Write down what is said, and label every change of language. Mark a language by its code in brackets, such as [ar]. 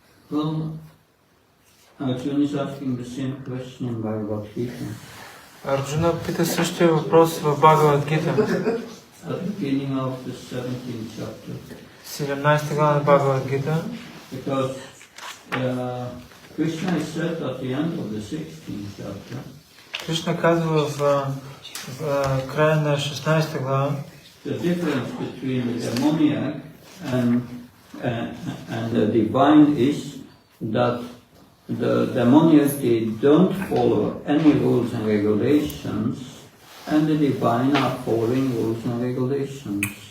[en] Well, Arjuna is asking the same question in Bhagavad Gita. [bg] Арджуна пита същия въпрос в Бхагавад Гита. [en] At the beginning of the 17th chapter. [bg] 17 глава на Бхагавад Гита. [en] Because Krishna is said at the end of the 16th chapter. [bg] Кришна казва в края на 16 глава. [en] The difference between the demoniac and the divine is that the demoniac, they don't follow any rules and regulations, and the divine are following rules and regulations.